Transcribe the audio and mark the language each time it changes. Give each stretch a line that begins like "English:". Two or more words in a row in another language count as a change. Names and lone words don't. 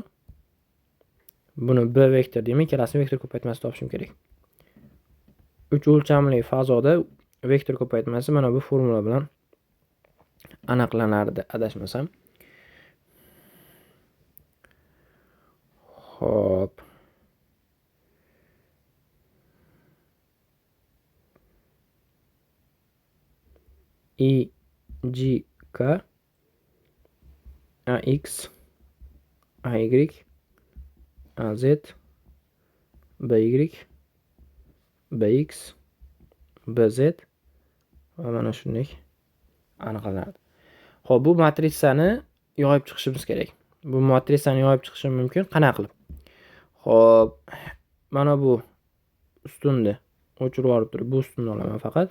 Uzbek: Buni B vektor deyman, ikkalasini vektor ko'paytmasini topishim kerak. 3 o'lchamli fazoda vektor ko'paytmasi mana bu formula bilan aniqlanardi, adashmasam. Xo'p. I G K A X A Y A Z B Y B X B Z va mana shunday aniqlanadi. Xo'p, bu matritsani yoyib chiqishimiz kerak. Bu matritsani yoyib chiqishim mumkin qanaqa qilib? Xo'p, mana bu ustunni o'chirib olib turib, bu ustunni olaman faqat.